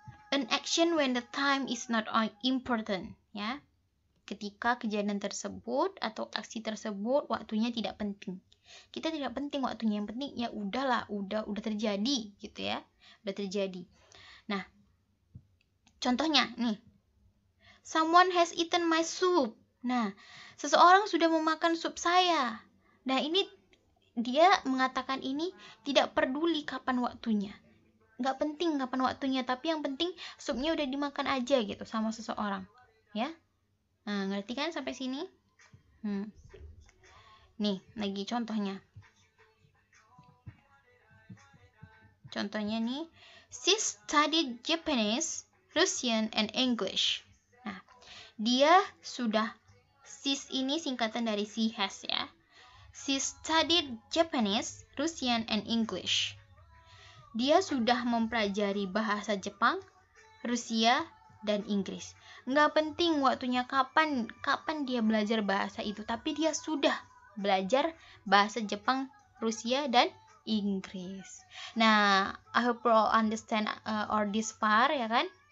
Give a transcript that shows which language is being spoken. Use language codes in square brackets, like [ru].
[en] An action when the time is not important, ya. [id] Ketika kejadian tersebut atau aksi tersebut waktunya tidak penting. Kita tidak penting waktunya, yang penting ya udahlah, udah terjadi gitu ya. Udah terjadi. Nah, contohnya nih. Someone has eaten my soup. Nah, seseorang sudah memakan sup saya. Nah, ini dia mengatakan ini tidak peduli kapan waktunya. Nggak penting kapan waktunya, tapi yang penting supnya udah dimakan aja gitu sama seseorang. Ya. Nah, ngerti kan sampai sini? Nih, lagi contohnya. Contohnya nih, [en] she studied Japanese, Russian, and English. [id] Nah, dia sudah, sis ini singkatan dari she has ya. [en] She studied Japanese, Russian, and English. [id] Dia sudah mempelajari bahasa Jepang, Rusia, dan Inggris. Nggak penting waktunya kapan dia belajar bahasa itu, tapi dia sudah belajar bahasa Jepang, Rusia, dan Inggris. [en] Nah, I hope you all understand or this far, [id] ya kan?